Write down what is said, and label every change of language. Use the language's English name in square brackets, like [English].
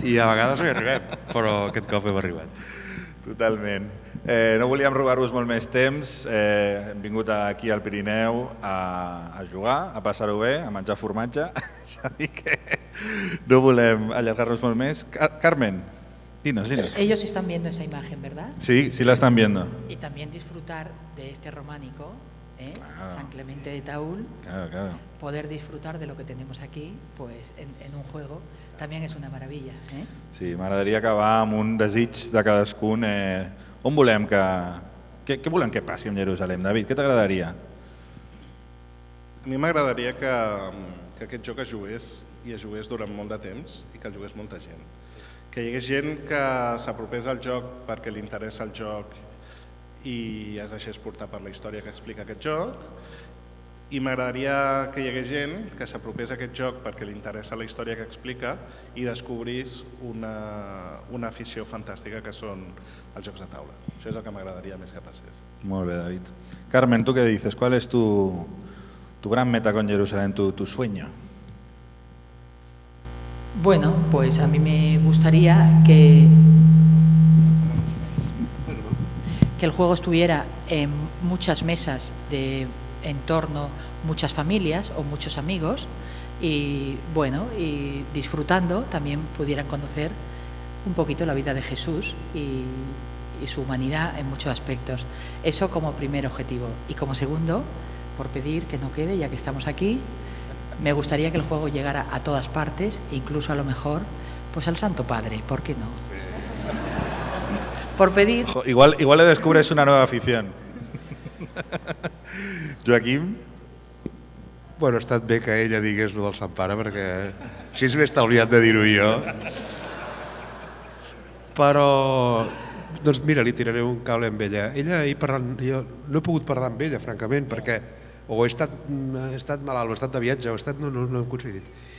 [Catalan] no hi arribem, però aquest cop hem arribat. Totalment. No volíem robar-vos molt més temps, hem vingut aquí al Pirineu a jugar, a passar-ho bé, a menjar formatge, és a dir que no volem allargar-nos molt més. [Spanish] Carmen, dinos. Ellos están viendo esa imagen, ¿verdad? Sí, sí la están viendo. Y también disfrutar de este románico, San Clemente de Taúl, poder disfrutar de lo que tenemos aquí, pues en un juego, también es una maravilla. [Catalan] Sí, m'agradaria acabar amb un desig de cadascun. On volem què volem que passi amb Jerusalem, David? Què t'agradaria? A mi m'agradaria que aquest joc es jugués, i es jugués durant molt de temps, i que el jugués molta gent. Que hi hagués gent que s'apropés al joc perquè li interessa el joc i es deixés portar per la història que explica aquest joc, i m'agradaria que hi hagués gent que s'apropés a aquest joc perquè li interessa la història que explica i descobrís una afició fantàstica que són els jocs de taula. Això és el que m'agradaria més que passés. Molt bé, David. [Spanish] Carmen, ¿tú qué dices? ¿Cuál es tu Tu gran meta con Jerusalén, tu sueño. Bueno, pues a mí me gustaría que el juego estuviera en muchas mesas de entorno, muchas familias o muchos amigos y bueno, y disfrutando también pudieran conocer un poquito la vida de Jesús y su humanidad en muchos aspectos. Eso como primer objetivo. Y como segundo, por pedir que no quede, ya que estamos aquí, me gustaría que el juego llegara a todas partes, incluso a lo mejor pues al Santo Padre, ¿por qué no? Por pedir... Igual le descubres una nueva afición. [Catalan] Joaquim? Bueno, ha estat bé que ella digués el del Sant Pare, perquè així m'he estalviat de dir-ho jo. Però, doncs mira, li tiraré un cable amb ella. Ella, jo no he pogut parlar amb ella, francament, perquè o he estat malalt, o he estat de viatge, no hem coincidit.